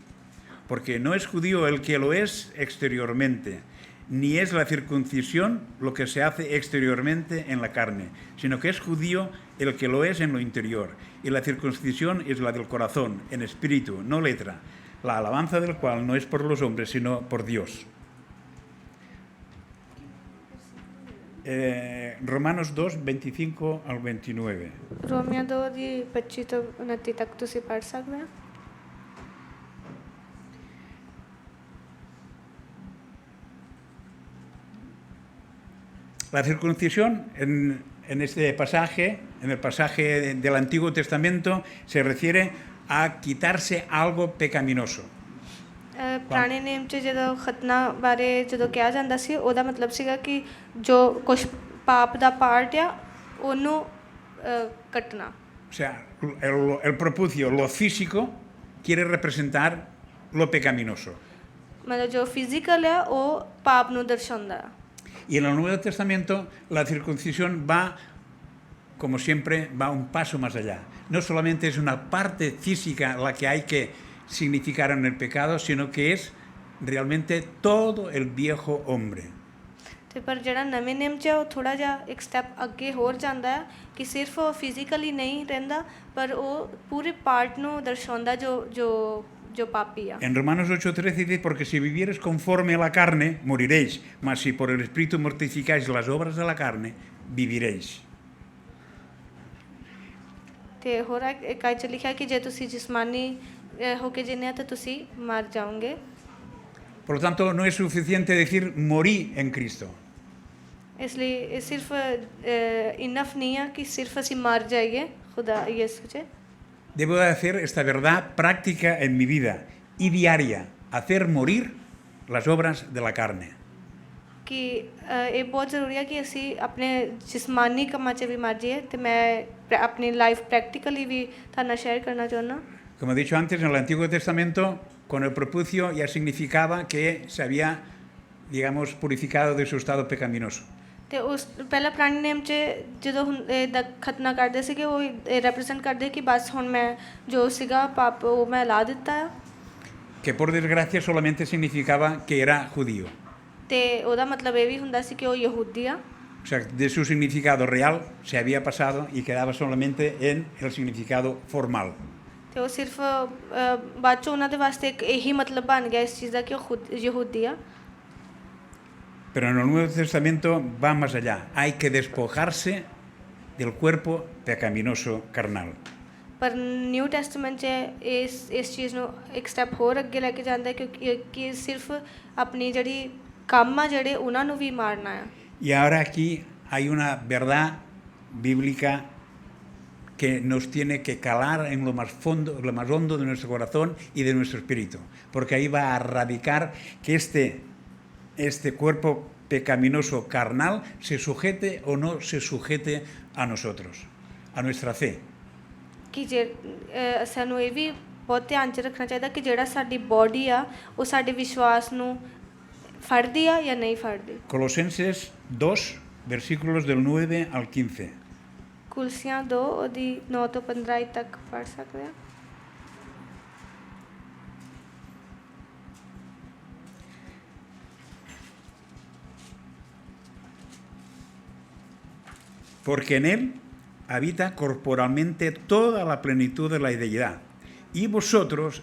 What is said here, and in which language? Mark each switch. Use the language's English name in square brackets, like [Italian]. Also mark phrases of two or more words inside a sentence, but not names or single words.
[Spanish] Porque no es judío el que lo es exteriormente, ni es la circuncisión lo que se hace exteriormente en la carne, sino que es judío el que lo es en lo interior. Y la circuncisión es la del corazón, en espíritu, no letra, la alabanza del cual no es por los hombres, sino por Dios. Romanos 2, 25 al 29. [Punjabi] ਰੋਮੀਆਂ 2 ਦੀ 25 ਤੋਂ 29 ਤੱਕ ਤੁਸੀਂ ਪੜ੍ਹ ਸਕਦੇ ਹੋ. [Spanish] La circuncisión en este pasaje, en el pasaje del Antiguo Testamento, se refiere a quitarse algo pecaminoso. [Punjabi] ਪੁਰਾਣੇ ਨੇਮ 'ਚ ਜਦੋਂ ਖਤਨਾ ਬਾਰੇ ਜਦੋਂ ਕਿਹਾ ਜਾਂਦਾ ਸੀ, ਉਹਦਾ ਮਤਲਬ ਸੀਗਾ ਕਿ ਜੋ ਕੁਝ ਪਾਪ ਦਾ ਪਾਰਟ ਆ ਉਹਨੂੰ ਕੱਟਣਾ. [Spanish] O sea, el prepucio, lo físico, quiere representar lo pecaminoso. [Punjabi] ਮਤਲਬ ਜੋ ਫਿਜ਼ੀਕਲ ਆ ਉਹ ਪਾਪ ਨੂੰ ਦਰਸਾਉਂਦਾ ਆ. [Spanish] Y en el Nuevo Testamento la circuncisión va, como siempre, va un paso más allá. No solamente es una parte física la que hay que significar en el pecado, sino que es realmente todo el viejo hombre. [Punjabi] ਤੇ ਪਰ ਜਿਹੜਾ ਨਵੇਂ ਨੇਮ 'ਚ ਉਹ ਥੋੜਾ ਜਿਹਾ ਇੱਕ ਸਟੈਪ ਅੱਗੇ ਹੋਰ ਜਾਂਦਾ ਹੈ ਕਿ ਸਿਰਫ ਉਹ ਫਿਜ਼ੀਕਲੀ ਨਹੀਂ ਰਹਿੰਦਾ, ਪਰ ਉਹ ਪੂਰੇ ਪਾਰਟ ਨੂੰ ਦਰਸਾਉਂਦਾ ਜੋ ਪਾਪੀ ਆ. [Spanish] En Romanos 8:13 dice, porque si vivieres conforme a la carne, moriréis, mas si por el Espíritu mortificáis las obras de la carne, viviréis. [Punjabi] ਤੇ ਹੋਰ ਇੱਕ ਆਇਤ 'ਚ ਲਿਖਿਆ ਕਿ ਜੇ ਤੁਸੀਂ ਜਿਸਮਾਨੀ ਹੋ ਕੇ ਜਿੰਨੇ ਆ ਤਾਂ ਤੁਸੀਂ ਮਰ ਜਾਓਗੇ. [Spanish] Por lo tanto, no es suficiente decir morí en Cristo. [Punjabi] ਇਸ ਲਈ ਇਹ ਸਿਰਫ ਇਨਫ ਨਹੀਂ ਆ ਕਿ ਸਿਰਫ ਅਸੀਂ ਮਰ ਜਾਈਏ ਖੁਦਾ ਯਿਸੂ 'ਚ. [Spanish] Debo de hacer esta verdad práctica en mi vida y diaria, hacer morir las obras de la carne. [Punjabi] ਕਿ ਇਹ ਬਹੁਤ ਜ਼ਰੂਰੀ ਹੈ ਕਿ ਅਸੀਂ ਆਪਣੇ ਜਿਸਮਾਨੀ ਕੰਮਾਂ 'ਚ ਵੀ ਮਰ ਜਾਈਏ ਤੇ ਮੈਂ ਆਪਣੀ [English] life practically [Punjabi] ਵੀ ਤੁਹਾਡੇ ਨਾਲ ਸ਼ੇਅਰ ਕਰਨਾ ਚਾਹੁੰਦਾ [Spanish] Como he dicho antes, en el Antiguo Testamento, con el prepucio ya significaba que se había, digamos, purificado de su estado pecaminoso. [Punjabi] ਤੇ ਉਸ ਪਹਿਲਾਂ ਪੁਰਾਣੇ ਨੇਮ 'ਚ ਜਦੋਂ ਦਾ ਖਤਨਾ ਕਰਦੇ ਸੀਗੇ ਉਹ ਰੈਪਰੈਜ਼ੈਂਟ ਕਰਦੇ ਕਿ ਬਸ ਹੁਣ ਮੈਂ ਜੋ ਸੀਗਾ ਪਾਪ ਉਹ ਮੈਂ ਲਾ ਦਿੱਤਾ ਆ [Spanish] Que por desgracia solamente significaba que era judío. [Punjabi] ਤੇ ਉਹਦਾ ਮਤਲਬ ਇਹ ਵੀ ਹੁੰਦਾ ਸੀ ਕਿ ਉਹ ਯਹੂਦੀ ਆ [Spanish] O sea, de su significado real se había pasado y quedaba solamente en el significado formal. [Punjabi] ਤੇ ਉਹ ਸਿਰਫ ਬਾਅਦ 'ਚ ਉਹਨਾਂ ਦੇ ਵਾਸਤੇ ਇੱਕ ਇਹੀ ਮਤਲਬ ਬਣ ਗਿਆ ਇਸ ਚੀਜ਼ ਦਾ ਕਿ ਉਹ ਖੁਦ ਯਹੂਦੀ ਆ [Spanish] Pero en el Nuevo Testamento va más allá. Hay que despojarse del cuerpo pecaminoso carnal. [Punjabi] ਪਰ [English] New Testament [Punjabi] 'ਚ ਇਸ ਚੀਜ਼ ਨੂੰ ਇੱਕ ਸਟੈਪ ਹੋਰ ਅੱਗੇ ਲੈ ਕੇ ਜਾਂਦਾ ਕਿ ਸਿਰਫ ਆਪਣੀ ਜਿਹੜੀ ਕੰਮ ਆ ਜਿਹੜੇ ਉਹਨਾਂ ਨੂੰ ਵੀ ਮਾਰਨਾ ਆ [Spanish] Y ahora aquí hay una verdad bíblica que nos tiene que calar en lo más hondo de nuestro corazón y de nuestro espíritu, porque ahí va a radicar que este cuerpo pecaminoso carnal se sujete o no se sujete a nosotros, a nuestra fe. [Punjabi] ਕਿ ਸਾਨੂੰ ਇਹ ਵੀ ਬਹੁਤ ਧਿਆਨ 'ਚ ਰੱਖਣਾ ਚਾਹੀਦਾ ਕਿ ਜਿਹੜਾ ਸਾਡੀ ਬੋਡੀ ਆ ਉਹ ਸਾਡੇ ਵਿਸ਼ਵਾਸ ਨੂੰ ਫੜਦੀ ਆ ਜਾਂ ਨਹੀਂ ਫੜਦੀ [Spanish] Colosenses 2, versículos del 9 al 15. [Punjabi] ਕੁਲਸੀਆਂ 2 ਉਹਦੀ 9 ਤੋਂ 15 ਤੱਕ ਪੜ੍ਹ ਸਕਦੇ ਆ [Spanish] Porque en él habita corporalmente toda la plenitud de la deidad, y vosotros